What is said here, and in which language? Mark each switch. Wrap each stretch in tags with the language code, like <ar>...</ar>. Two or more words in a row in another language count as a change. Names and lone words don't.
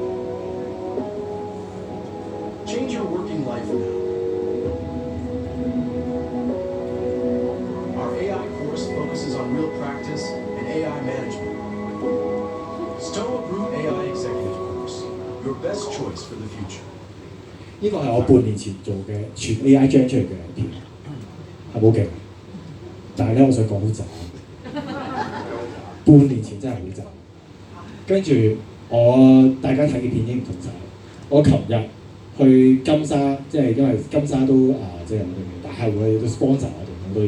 <en>Change your working life now. Our AI course focuses on real practice and AI management. Stoa Group AI Executive Course, your best choice for the future.</en> <yue>呢個係我半年前做嘅全</yue> <en>AI gen</en> <yue>出嚟嘅片，係冇勁。但係咧，我想講好雜。半年前真係好雜。跟住大家睇嘅片已經唔同晒。我琴日去金沙，即係因為金沙都即係我哋大客戶都 sponsor 我哋好多嘢。</yue>